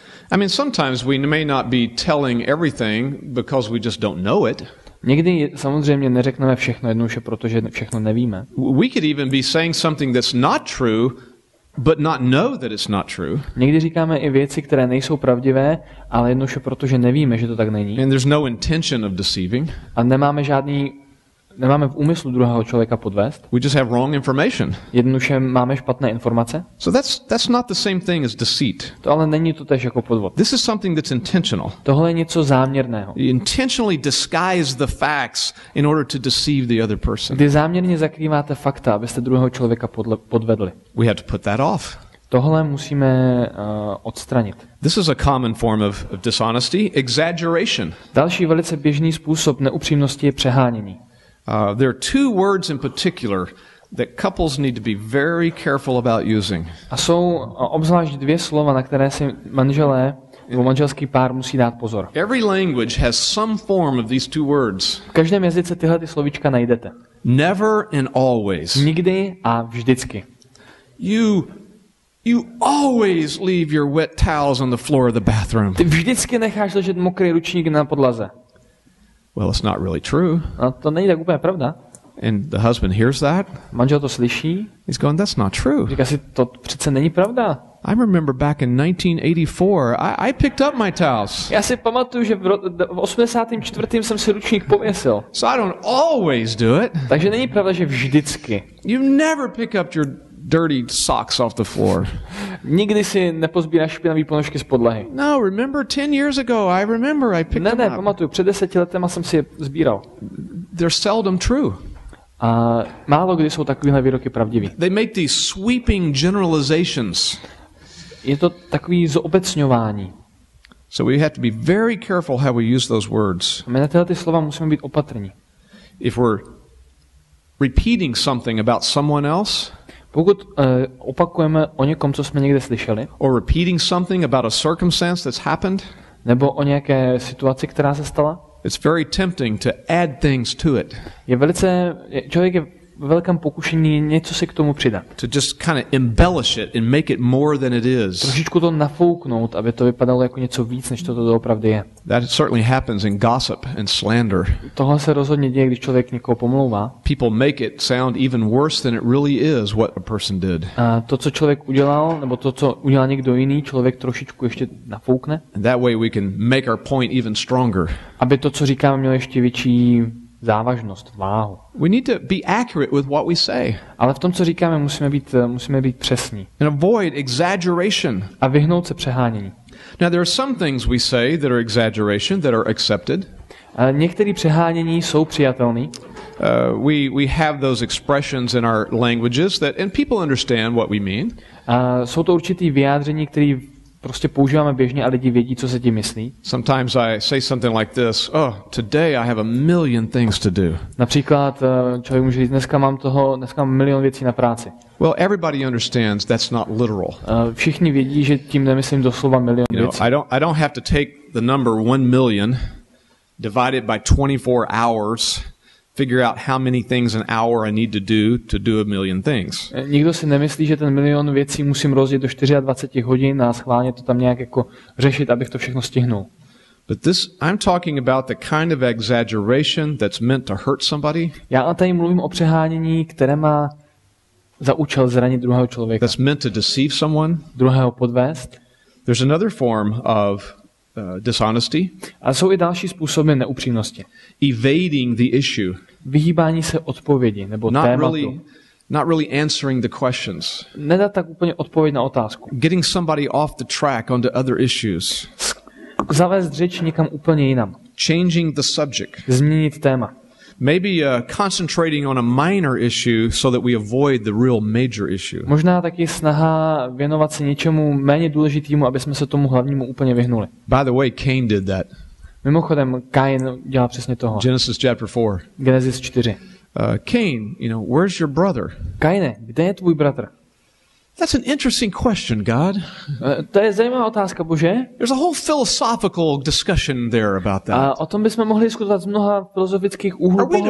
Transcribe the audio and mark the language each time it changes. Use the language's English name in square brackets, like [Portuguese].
[English] I mean, sometimes we may not be telling everything because we just don't know it. [Czech] Někdy samozřejmě neřekneme všechno jednoduše, protože všechno nevíme. [English] We could even be saying something that's not true, but not know that it's not true. [Czech] Někdy říkáme i věci, které nejsou pravdivé, ale jednoduše protože nevíme, že to tak není. [English] And there's no intention of deceiving. [Czech] A nemáme v úmyslu druhého člověka podvést. [English] We just have wrong information. [Czech] Jednoduše máme špatné informace. [English] So that's not the same thing as deceit. [Czech] To ale není to též jako podvod. [English] This is something that's intentional. [Czech] Tohle je něco záměrného. [English] You intentionally disguise the facts in order to deceive the other person. [Czech] Kdy záměrně zakrýváte fakta, abyste druhého člověka podvedli. [English] We have to put that off. [Czech] Tohle musíme odstranit. [English] This is a common form of dishonesty, exaggeration. [Czech] Další velice běžný způsob neupřímnosti je přehánění. [English] There are 2 words in particular that couples need to be very careful about using. [Czech] A jsou obzvlášť 2 slova, na které si manželé nebo manželský pár musí dát pozor. [English] Every language has some form of these 2 words. [Czech] V každém jazyce tyhle slovíčka najdete. [English] Never and always. [Czech] Nikdy a vždycky. [English] You always leave your wet towels on the floor of the bathroom. [Czech] Ty vždycky necháš ležet mokrý ručník na podlaze. [English] Well, it's not really true. [Czech] A to není tak úplně pravda. [English] And the husband hears that. [Czech] Manžel to slyší. [English] He's going, that's not true. [Czech] Říká si, to přece není pravda. [English] I remember back in 1984, I picked up my towels. [Czech] Já si pamatuju, že v 84. jsem si ručník pověsil. [English] So I don't always do it. [Czech] Takže není pravda, že vždycky. [English] You never pick up your dirty socks off the floor. [Czech] Nikdy si nepozbíráš špinavý ponožky z podlahy. [English] No, remember 10 years ago, I picked them up. [Czech] Pamatuju, před 10 letema jsem si je sbíral. [English] They're seldom true. [Czech] A málo kdy jsou takovéhle výroky pravdivý. [English] They make these sweeping generalizations. [Czech] Je to takový zobecňování. [English] So we have to be very careful how we use those words. [Czech] A my na tyhle ty slova musíme být opatrní. [English] If we're repeating something about someone else, [Czech] Pokud opakujeme o někom, co jsme někde slyšeli, [English] or repeating something about a circumstance that's happened, [Czech] nebo o nějaké situaci, která se stala, [English] it's very tempting to add things to it. [Czech] Člověk je ve velkém pokušení něco si k tomu přidat. [English] To just kind of embellish it and make it more than it is. [Czech] Trošičku to nafouknout, aby to vypadalo jako něco víc, než to doopravdy je. [English] That certainly happens in gossip and slander. [Czech] Tohle se rozhodně děje, když člověk někoho pomlouvá. [English] People make it sound even worse than it really is what a person did. [Czech] A to, co člověk udělal, nebo to, co udělal někdo jiný, člověk trošičku ještě nafoukne. [English] And that way we can make our point even stronger. [Czech] Aby to, co říkáme, mělo ještě větší závažnost, váhu. [English] We need to be accurate with what we say. [Czech] Ale v tom, co říkáme, musíme být přesní. [English] And avoid exaggeration. [Czech] A vyhnout se přehánění. [English] Now there are some things we say that are exaggeration that are accepted. [Czech] Některé přehánění jsou přijatelné. [English] We have those expressions in our languages and people understand what we mean. [Czech] Jsou to určitý vyjádření, které prostě používáme běžně a lidi vědí, co se tím myslí. [English] Sometimes I say something like this, today I have a million things to do. [Czech] Například člověk může říct, dneska mám milion věcí na práci. [English] Well, everybody understands that's not literal. [Czech] Všichni vědí, že tím nemyslím doslova milion věcí. [English] I don't have to take the number 1 million, divide it by 24 hours, figure out how many things an hour I need to do a million things. [Czech] Nikdo si nemyslí, že ten milion věcí musím rozdělit do 24 hodin a schválně to tam nějak jako řešit, abych to všechno stihnul. [English] But I'm talking about the kind of exaggeration that's meant to hurt somebody. [Czech] Já tady mluvím o přehánění, které má za účel zranit druhého člověka. [English] That's meant to deceive someone. [Czech] Druhého podvést. [English] There's another form of dishonesty. [Czech] A jsou i další způsoby neupřímnosti. [English] Evading the issue. [Czech] Vyhýbání se odpovědi nebo tématu. [English] Not really answering the questions. [Czech] Nedat tak úplně odpověď na otázku. [English] Getting somebody off the track onto other issues. [Czech] Zavést řeč někam úplně jinam. [English] Changing the subject. [Czech] Změnit téma. [English] Maybe concentrating on a minor issue so that we avoid the real major issue. [Czech] Možná taky snaha věnovat se něčemu méně důležitému, aby jsme se tomu hlavnímu úplně vyhnuli. [English] By the way, Cain did that. [Czech] Mimochodem, Kain dělal přesně toho. [English] Genesis chapter 4. [Czech] Genesis 4. [English] Cain, where's your brother? [Czech] Kaine, kde je tvůj bratr? [English] That's an interesting question, God. [Czech] To je zajímavá otázka, Bože. [English] There's a whole philosophical discussion there about that. [Czech] A o tom bychom mohli diskutovat z mnoha filozofických úhlů pohledu.